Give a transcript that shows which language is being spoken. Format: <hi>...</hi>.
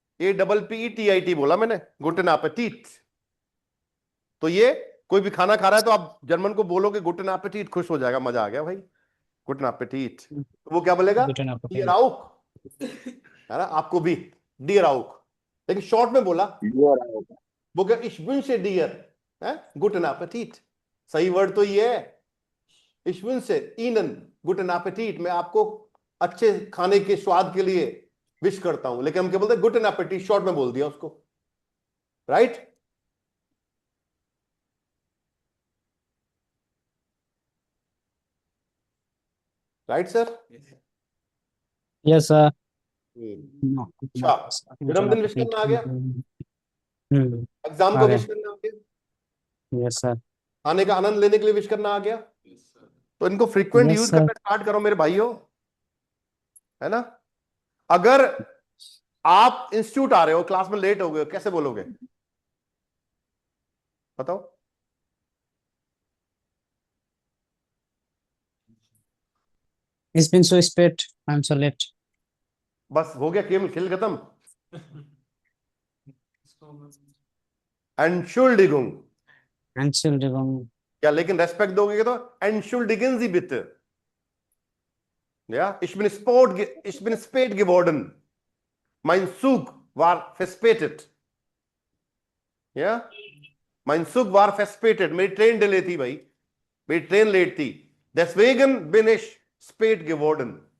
<hi>APPETIT बोला मैंने, गुटेन एपेटीट. तो ये कोई भी खाना खा रहा है तो आप जर्मन को बोलोगे गुटेन एपेटीट, खुश हो जाएगा, मजा आ गया भाई, गुटेन एपेटीट. तो वो क्या बोलेगा?</hi> <de>Guten Appetit.</de> <hi>डियर आउक, है ना? आपको भी डियर आउक, लेकिन शॉर्ट में बोला. वो क्या?</hi> <de>ich wünsche dir, है, गुटेन एपेटीट.</de> <hi>सही वर्ड तो ये है.</hi> <de>ich wünsche ihnen guten Appetit.</de> <hi>मैं आपको अच्छे खाने के स्वाद के लिए विश करता हूं, लेकिन हम क्या बोलते हैं? गुटेन एपेटीट. शॉर्ट में बोल दिया उसको, right? Right sir?</hi> <en>Yes sir. No.</en> <hi>अच्छा, जन्मदिन विश करना आ गया, एग्जाम को आ गया. विश करना आ गया,</hi> <en>Yes sir.</en> <hi>खाने का आनंद लेने के लिए विश करना आ गया. तो इनको फ्रीक्वेंट</hi> <en>Yes</en> <hi>यूज</hi> <en>sir.</en> <hi>करना स्टार्ट करो मेरे भाइयों, है ना? अगर आप इंस्टीट्यूट आ रहे हो, क्लास में लेट हो गए, कैसे बोलोगे? बताओ.</hi> <de>Ich bin so spät.</de> <en>I'm so late.</en> <hi>बस हो गया, खेल खेल खत्म. इसको</hi> <de>Entschuldigung. Entschuldigung.</de> <hi>या लेकिन रेस्पेक्ट दोगे तो</hi> <de>Entschuldigen Sie bitte. Ja, ich bin spät geworden. Mein Zug war verspätet. Ja, mein Zug war verspätet.</de> <hi>मेरी ट्रेन डिले थी भाई, मेरी ट्रेन लेट थी.</hi> <de>Deswegen bin ich spät geworden.</de>